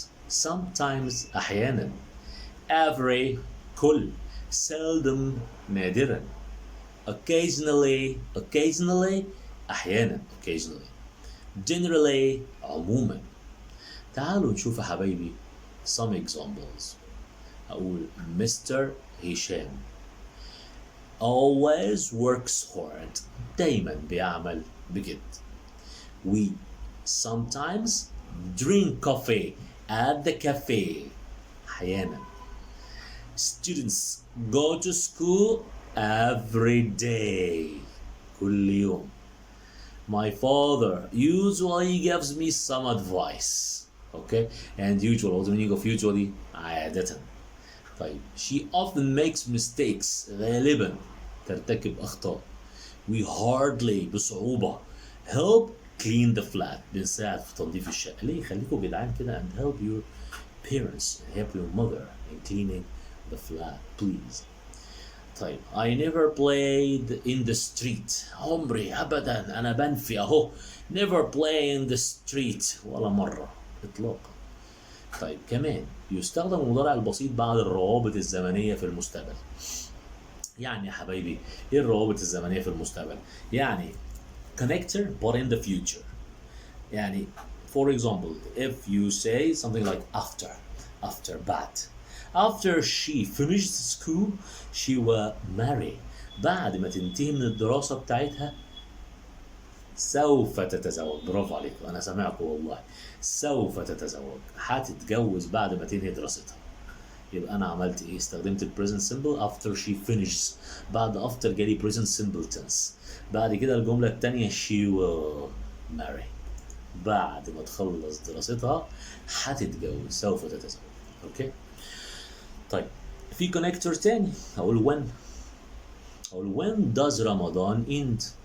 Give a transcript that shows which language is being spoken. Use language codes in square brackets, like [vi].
[ar] sometimes أحيانا، every كل، seldom نادرا، occasionally أحيانا occasionally، generally عموما. تعالوا نشوف يا حبايبي [en] some examples. [ar] أقول Mr. هشام [en] always works hard، [ar] دايما بيعمل بجد. [en] We sometimes drink coffee at the cafe، أحيانا. Students go to school every day، كل يوم. My father usually gives me some advice. Okay, and usual, what's the meaning of usually? [ar] عادة. [en] طيب she often makes mistakes، [ar] غالبا ترتكب أخطاء. [en] We hardly بصعوبة help clean the flat، [ar] بنساعد في تنظيف الشقة. ليه؟ خليكم جدعان كده [en] and help your parents and help your mother in cleaning the flat please. طيب I never played in the street، [ar] عمري أبدا أنا بنفي أهو [en] never play in the street [ar] ولا مرة إطلاقا. طيب كمان يستخدم المضارع البسيط بعد الروابط الزمنية في المستقبل. يعني يا حبايبي إيه الروابط الزمنية في المستقبل؟ يعني [en] connector but in the future. يعني for example if you say something like after بعد. After she finished school she will marry. [ar] بعد ما تنتهي من الدراسة بتاعتها سوف تتزوج. برافو عليكم، أنا سامعكم والله. سوف تتزوج، هتتجوز بعد ما تنهي دراستها. يبقى أنا عملت إيه؟ استخدمت ال present simple after she finishes. بعد after جالي present simple tense. بعد كده الجملة التانية [en] she will marry. [ar] بعد ما تخلص دراستها هتتجوز، سوف تتزوج. أوكي؟ طيب في كونكتور تاني هقول [en] when does Ramadan end؟